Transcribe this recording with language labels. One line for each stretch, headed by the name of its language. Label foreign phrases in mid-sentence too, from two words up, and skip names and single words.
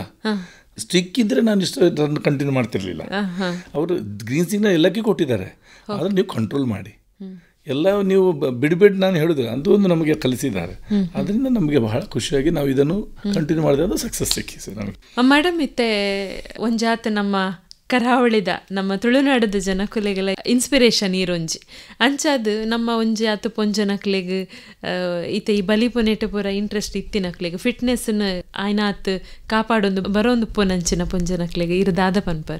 Kannada: ಸ್ಟಿಕ್ ಇದ್ದರೆ ನಾನು ಇಷ್ಟು ರನ್ ಕಂಟಿನ್ಯೂ ಮಾಡ್ತಿರ್ಲಿಲ್ಲ. ಅವರು ಗ್ರೀನ್ ಸಿಗ್ನಲ್ ಎಲ್ಲಕ್ಕೆ ಕೊಟ್ಟಿದ್ದಾರೆ, ಆದರೆ ನೀವು ಕಂಟ್ರೋಲ್ ಮಾಡಿ, ಎಲ್ಲ ನೀವು ಬಿಡಬೇಡಿ ನಾನು ಹೇಳೋದಿಲ್ಲ, ಅದು ಒಂದು ನಮಗೆ ಕಲಿಸಿದ್ದಾರೆ. ಅದರಿಂದ ನಮಗೆ ಬಹಳ ಖುಷಿಯಾಗಿ ನಾವು ಇದನ್ನು ಕಂಟಿನ್ಯೂ ಮಾಡಿದ್ರೆ ಅದು ಸಕ್ಸಸ್ ಸಿಕ್ಕಿ ಸರ್ ನಮಗೆ. ಮೇಡಮ್,
Tulu: ಇತ್ತೆ ಒಂಜಾತ ನಮ್ಮ ಕರಾವಳಿದ ನಮ್ಮ ತುಳುನಾಡದ ಜನಕುಲೆಗಳ ಇನ್ಸ್ಪಿರೇಷನ್ ಈರೊಂಜಿ ಅಂಚಾದ ನಮ್ಮ ಒಂಜಿ ಆತು ಪೊಂಜನಕ್ಲೆಗ್ ಈತ ಈ ಬಲಿಪುನೆಟ್ ಪೂರ ಇಂಟ್ರೆಸ್ಟ್ ಇತ್ತಿನಕ್ಲೆಗ್ ಫಿಟ್ನೆಸ್ನ ಆಯ್ನಾತ್ ಕಾಪಾಡೊಂದು ಬರೋಂದು ಪೊನಂಚಿನ ಪೊಂಜನಕ್ಲೆಗ್ ಇರದಾದ ಪನ್ಪರ್.